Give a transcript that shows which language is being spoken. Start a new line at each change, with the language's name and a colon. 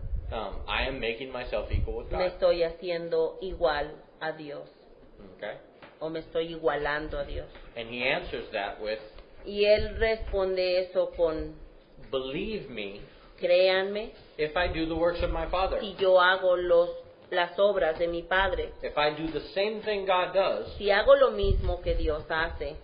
English: I am making myself equal with
Spanish: Me
English: God.
Spanish: estoy haciendo igual a Dios.
English: Okay?
Spanish: O me estoy igualando a Dios.
English: And he answers that with,
Spanish: Y él responde eso con,
English: believe me
Spanish: créanme,
English: if I do the works of my Father.
Spanish: si yo hago las obras de mi Padre,
English: If I do the same thing God does,
Spanish: si hago lo mismo que Dios hace,